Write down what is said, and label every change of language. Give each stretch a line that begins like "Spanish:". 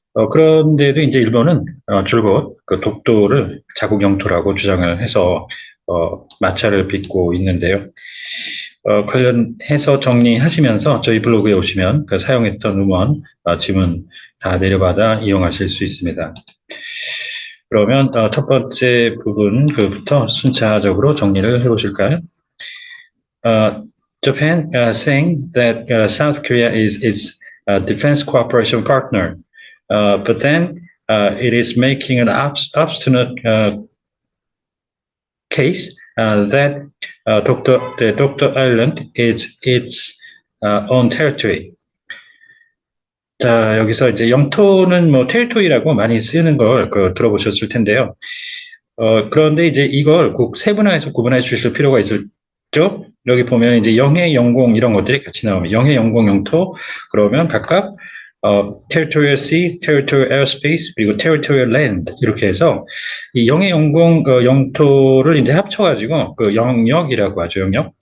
Korean: 그런데도 이제 일본은 줄곧 그 독도를 자국 영토라고 주장을 해서 마찰을 빚고 있는데요. 관련해서 정리하시면서 저희 블로그에 오시면 그 사용했던 음원, 지문 다 내려받아 이용하실 수 있습니다. 그러면 첫 번째 부분 그부터 순차적으로 정리를 해보실까요?
English: Uh, Japan saying that South Korea is its defense cooperation partner, but then it is making an obstinate case that Dokdo Island is its own territory.
Korean: 자, 여기서 이제 영토는 뭐 테리토리라고 많이 쓰는 걸 들어보셨을 텐데요. 그런데 이제 이걸 꼭 세분화해서 구분해 주실 필요가 있죠. 여기 보면 이제 영해, 영공 이런 것들이 같이 나오면 영해, 영공, 영토 그러면 각각
English: territorial sea, territorial airspace
Korean: 그리고
English: territorial land
Korean: 이렇게 해서 이 영해, 영공, 영토를 이제 합쳐가지고 그 영역이라고 하죠, 영역.